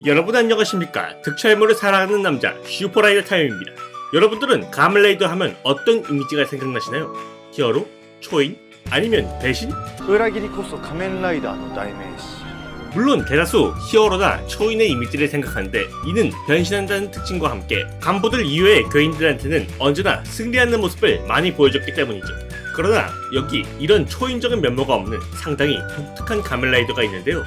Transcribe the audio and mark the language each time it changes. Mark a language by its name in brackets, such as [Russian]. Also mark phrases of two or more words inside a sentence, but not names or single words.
[Korean] 여러분 안녕하십니까? 득철물을 사랑하는 남자 슈퍼라이더 타임입니다. 여러분들은 가면라이더 하면 어떤 이미지가 생각나시나요? 히어로? 초인? 아니면 배신? [Japanese] 裏切りこそ仮面ライダーの代名詞 [Korean] 물론 대다수 히어로나 초인의 이미지를 생각하는데 이는 변신한다는 특징과 함께 간부들 이외의 괴인들한테는 언제나 승리하는 모습을 많이 보여줬기 때문이죠. 그러나 여기 이런 초인적인 면모가 없는 상당히 독특한 가면라이더가 있는데요.